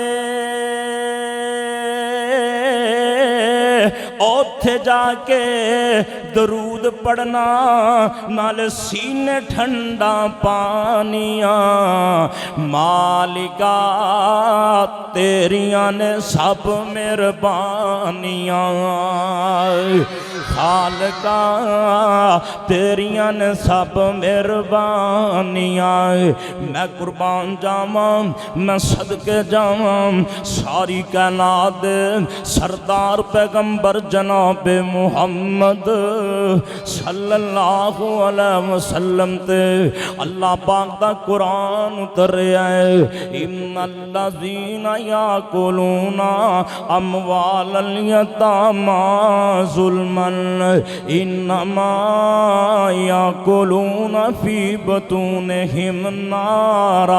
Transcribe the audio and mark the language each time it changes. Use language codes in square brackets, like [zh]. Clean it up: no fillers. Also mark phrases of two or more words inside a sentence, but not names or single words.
[pa] اوتھے جا کے درود پڑھنا نال سینے ٹھنڈا پانیا مالکا تیریاں نے سب مہربانیاں خالقا تیریاں نے سب مہربانیاں میں قربان جاواں میں صدقے جاواں ساری کائنات سردار پیغمبر جناب محمد [ar] صلى الله عليه وسلم [pa] تے اللہ پاک دا قرآن اتریا ہے [ar] إن الذين يأكلون أموال اليتامى ظلما إنما يأكلون في بطونهم نارا